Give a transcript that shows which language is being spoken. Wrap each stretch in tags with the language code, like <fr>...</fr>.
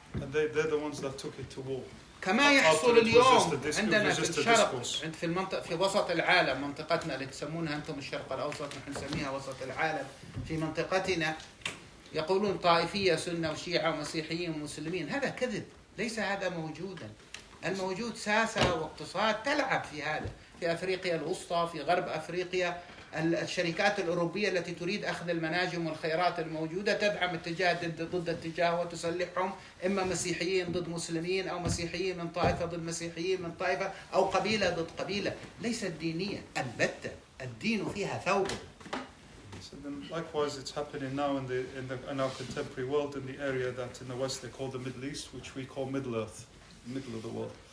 <en>And they're the ones that took it to war.</en> <ar>كما يحصل اليوم عندنا في الشرق في المنطقة في وسط العالم منطقتنا اللي تسمونها أنتم الشرق الأوسط نحن نسميها وسط العالم في منطقتنا يقولون طائفية سنة وشيعة ومسيحيين ومسلمين. هذا كذب. ليس هذا موجودا. الموجود ساسة واقتصاد تلعب في هذا في أفريقيا الوسطى في غرب أفريقيا. الشركات الأوروبية التي تريد أخذ المناجم والخيرات الموجودة تدعم اتجاه ضد اتجاه وتسلحهم إما مسيحيين ضد مسلمين أو مسيحيين من طائفة ضد مسيحيين من طائفة أو قبيلة ضد قبيلة. ليست دينية البتة. الدين فيها ثوب.</ar> <en>So then likewise it's happening now in our contemporary world in the area that in the West they call the Middle East, which we call Middle Earth, middle of the world.</en>